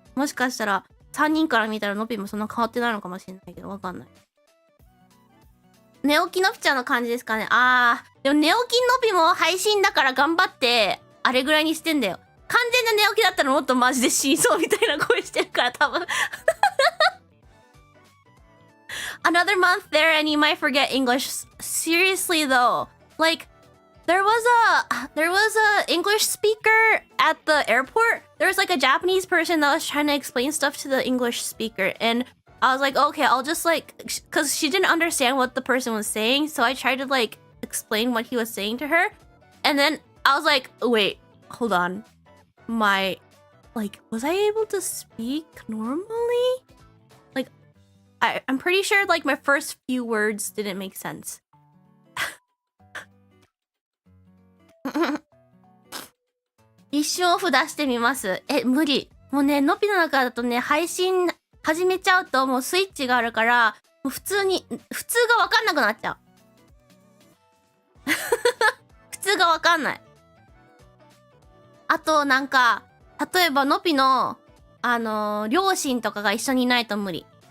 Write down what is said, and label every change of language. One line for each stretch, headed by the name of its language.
Japanese: もしかしたら、3人から見たらのぴもそんな変わってないのかもしれないけど、わかんない。寝起きのぴちゃんの感じですかね。でも寝起きのぴも配信だから頑張って、あれぐらいにしてんだよ。完全な寝起きだったらもっとマジで死にそうみたいな声してるから多分。
English: Another month there and you might forget English. Seriously though, like there was a English speaker at the airport. There was like a Japanese person that was trying to explain stuff to the English speaker, and I was like, okay, I'll just cause she didn't understand what the person was saying, so I tried to explain what he was saying to her, and then I was like, wait, hold on, was I able to speak normally? I'm pretty sure my first few words didn't make sense.
Japanese: 一瞬オフ出してみます。無理。もうね、のぴの中だとね、配信始めちゃうともうスイッチがあるから、もう普通がわかんなくなっちゃう。普通がわかんない。あとなんか、例えばのぴの、両親とかが一緒にいないと無理。